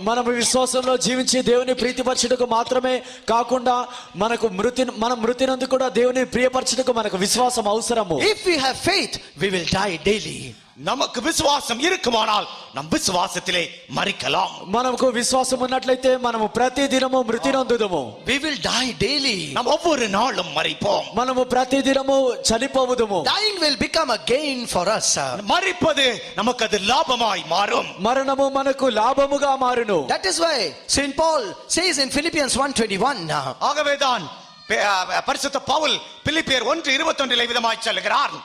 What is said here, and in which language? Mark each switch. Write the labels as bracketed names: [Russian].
[Telugu] మనం విశ్వాసంలో జీవించి దేవుని ప్రీతిపరచుటకు మాత్రమే కాకుండా మనం మృతి నందు కూడా దేవుని ప్రియపరచుటకు మనకు విశ్వాసం అవసరము. [English] If we have faith, we will die daily. [Tamil] நமக்கு விசுவாசம் இருக்குமானால் நம் விசுவாசத்திலே மரிக்கலாம். [Telugu] మనకు విశ్వాసం ఉన్నట్లయితే మనము ప్రతి దినము మృతి నొందుదుము. [English] We will die daily. [Tamil] நாம் ஒவ்வொரு நாளும் மரிப்போம். [Telugu] మనము ప్రతి దినము చనిపోవుదుము. [English] Dying will become a gain for us. [Tamil] மரிப்பது நமக்கு அது லாபமாய் மாறும். [Telugu] మరణము మనకు లాభముగా మారును. [English] That is why Saint Paul says in Philippians 1:21. [Tamil] ஆகவேதான் பரிசுத்த பவுல் பிலிப்பியர் 1:21 விதமாய் சொல்லுகிறார்.